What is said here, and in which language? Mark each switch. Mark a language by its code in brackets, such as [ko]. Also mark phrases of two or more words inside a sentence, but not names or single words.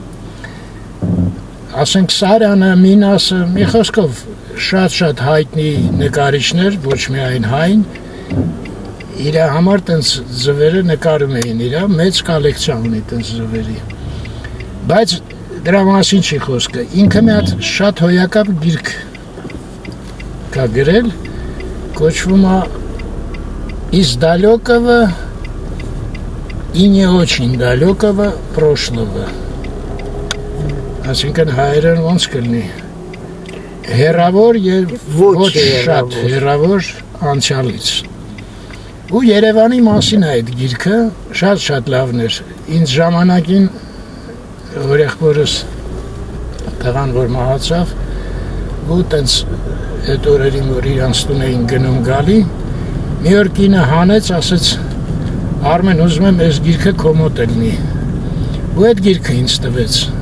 [hy] ասենք Սարյանը, Մինասը, մի խոսքով շատ հայտնի նկարիչներ, ոչ միայն հայն, իրա համար տենց ձվերը նկարում էին իրա, մեծ կոլեկցիա ունի տենց ձվերի։ Բայց դրա մասին չի խոսքը, ինքը մի հատ շատ հոյակապ գիրք կա գրել, կոչվում է «Из далекого и не очень далекого прошлого». Այսինքն հայերեն ոնց կլինի, հեռավոր և ոչ շատ հեռավոր անցյալից։ Ու Երևանի մասին այդ գիրքը շատ լավն էր։ Ինձ ժամանակին ուրեղբորս տղան որ մահացավ, ու տենց այդ օրերին որ իրանց տուն էին գնում գալի, մի օր կինը հանեց, ասեց Արմեն ուզում եմ այս գիրքը քո մոտ լինի։ Ու այդ գիրքը ինձ տվեց։